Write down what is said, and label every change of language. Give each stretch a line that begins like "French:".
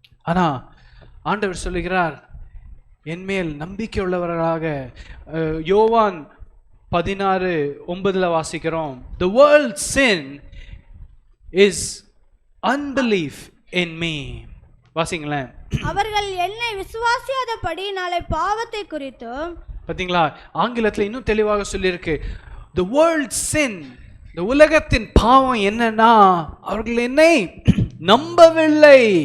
Tamil: ஆனா ஆண்டவர் சொல்லுகிறார், என்மேல் நம்பிக்கை உள்ளவர்களாக. யோவான் 16:9 வாசிக்கிறோம்,
English: the world's sin is unbelief in me.
Tamil: வாசிங்களேன். அவர்கள் என்னை விசுவாசியாதபடி நாளை பாவத்தை குறித்தும். பாத்தீங்களா? ஆங்கிலத்தில் இன்னும் தெளிவாக சொல்லியிருக்கு,
English: the world's sin,
Tamil: இந்த உலகத்தின் பாவம் என்னன்னா அவர்கள் என்னை நம்பவில்லை.